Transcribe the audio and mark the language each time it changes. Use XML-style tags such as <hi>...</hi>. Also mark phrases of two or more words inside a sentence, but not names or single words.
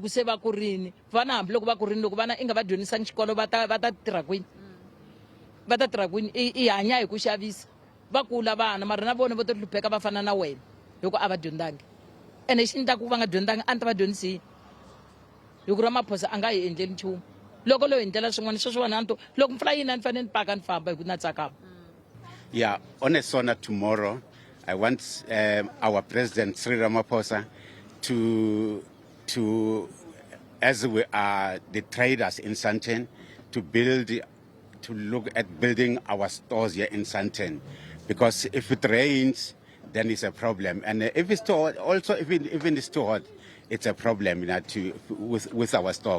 <ts>ku se va kurini vana hambi loko va kurini loko vana i nga va dyondzisanga xikolo va ta tirha kwini va ta tirha kwini i hanya hi ku xavisa va kula vana mara na vona vo to hlupheka va fana na wena loko a va dyondzangi ene xi endla ku va nga dyondzangi a ni ta va dyondzisini hi ku Ramaphosa a nga hi endleli nchumu loko lo hi ndlela swin'wana sweswiwani a ni to loko mpfula yina ni fanele ni paka ni famba hi ku na tsakama.</ts> <en>Yeah, on a SONA tomorrow I want our President Cyril Ramaphosa to as we are the traders in Sandton, to look at building our stores here in Sandton, because if it rains, then it's a problem, and if it's too hot, also even it's too hot, it's a problem, with our stock.</en>